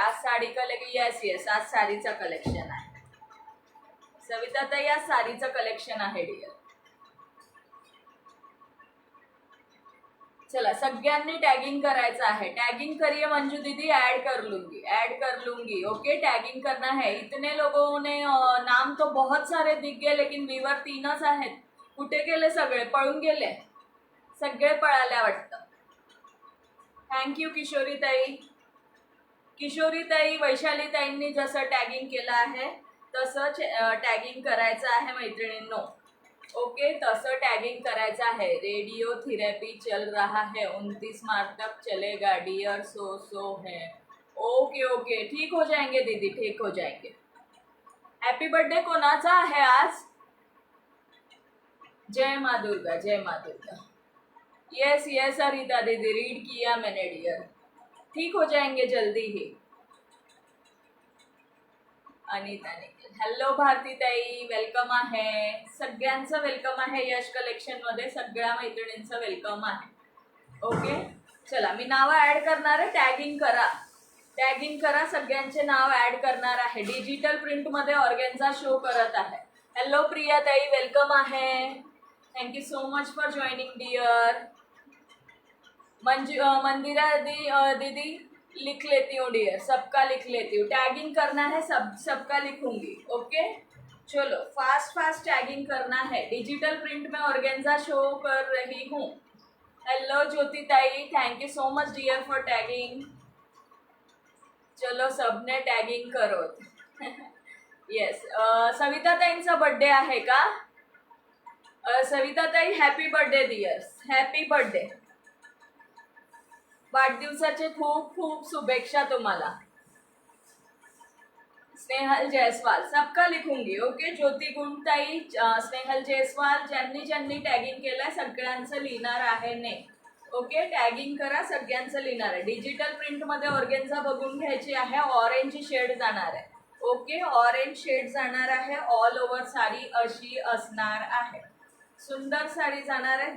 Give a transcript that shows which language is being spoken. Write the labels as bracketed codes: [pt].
[mr] आज sari collection, yes yes, आज साडीचं collection आहे सविता ताई, आज साडीचं कलेक्शन आहे डियर। चला सगळ्यांनी टैगिंग करायचं आहे। [hi] टैगिंग करिए मंजू दीदी, ऐड कर लूंगी। ओके, टैगिंग करना है। इतने लोगों ने नाम तो बहुत सारे दिख गए, लेकिन [mr] व्यूवर 3च आहेत। कुठे गेले सगळे? पळून गेले सगळे, पळाल्या वाटतं। थँक्यू किशोरी ताई, वैशाली ताईंनी जसं टॅगिंग केलं आहे तसंच टॅगिंग करायचं आहे मैत्रिणींनो। ओके, तसं टैगिंग करायचं आहे। [hi] रेडियो थेरेपी चल रहा है, 29 मार्च तक चलेगा डियर, सो है। ओके ओके, ठीक हो जाएंगे दीदी, ठीक हो जाएंगे। [mr] हैप्पी बर्थडे कोणाचा आहे आज? [hi] जय माँ दुर्गा, जय माँ दुर्गा। यस यस अरिता दीदी, रीड किया मैंने डियर, ठीक हो जाएंगे जल्दी ही। [mr] अनिता निखिल, हॅलो भारती ताई, वेलकम आहे। सगळ्यांचं वेलकम आहे यश कलेक्शन मध्ये, सगळ्या मैत्रिणींचं वेलकम आहे। ओके, चला मी नाव ऍड करणार आहे, टॅगिंग करा, सगळ्यांचे नाव ऍड करणार आहे। डिजिटल प्रिंट मध्ये ऑर्गेन्झा शो करत आहे। हॅलो प्रिया ताई, वेलकम आहे। [en] Thank you so much for joining dear. [hi] मंदिरा दीदी लिख लेती हूँ डियर, सबका लिख लेती हूँ। टैगिंग करना है, सबका लिखूंगी। ओके, चलो फास्ट टैगिंग करना है। डिजिटल प्रिंट में ऑर्गेन्जा शो कर रही हूँ। हेलो ज्योति ताई, thank you so much dear for tagging. चलो सबने टैगिंग करो। [mr] यस, सविता ताईंचा बर्थडे आहे का? सविता ताई happy birthday Deere, happy birthday. वाढदिवसाचे खूप खूप शुभेच्छा तुम्हाला। [hi] स्नेहल जायसवाल, सबका लिखूंगी। [mr] ओके, ज्योति गुणताई, स्नेहल जायसवाल, ज्यांनी टॅगिंग केलंय सगळ्यांचं लिहिणार आहे ने। ओके, टॅगिंग करा, सगळ्यांचं लिहिणार आहे। डिजिटल प्रिंट मध्ये ऑर्गेन्झा बघून घ्यायची आहे। ऑरेंज शेड जाणार आहे। ओके, ऑरेंज शेड जाणार आहे। ऑल ओव्हर साडी अशी असणार आहे। सुंदर साडी जाणार आहे।